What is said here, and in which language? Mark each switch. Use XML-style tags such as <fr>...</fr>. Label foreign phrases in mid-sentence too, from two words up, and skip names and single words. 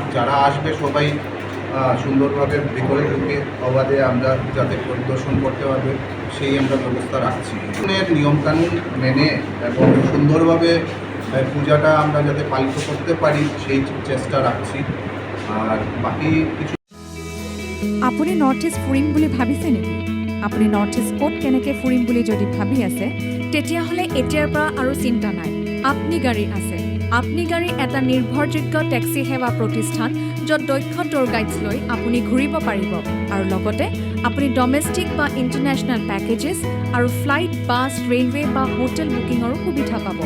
<bn>যারা আসবে সবাই সুন্দরভাবে ভিতরে ঢুকে অবাধে আমরা যাতে পরিদর্শন করতে পারবে সেই আমরা ব্যবস্থা রাখছি। নিয়মকানুন মেনে এবং সুন্দরভাবে পূজাটা আমরা যাতে পালিত করতে পারি সেই চেষ্টা ৰাখছি। আর বাকি কিছু</bn> <as>আপুনি নৰ্থ ইষ্ট ফুৰিম বুলি ভাবিছে নেকি? আপুনি নৰ্থ ইষ্ট ক'ত কেনেকৈ ফুৰিম বুলি যদি ভাবি আছে, তেতিয়াহ'লে এতিয়াৰ পৰা আৰু চিন্তা নাই। আপনি গাড়ী আছে। আপনি গাড়ী এটা নিৰ্ভৰযোগ্য টেক্সি সেৱা প্ৰতিষ্ঠান, য'ত দক্ষ</as> <en>tour guides</en> <as>লৈ আপুনি ঘূৰিব পাৰিব আৰু লগতে আপুনি ডমেষ্টিক বা</as> <en>international packages</en> <as>আৰু ফ্লাইট, বাছ, ৰেলৱে বা হোটেল বুকিঙৰো সুবিধা পাব।</as>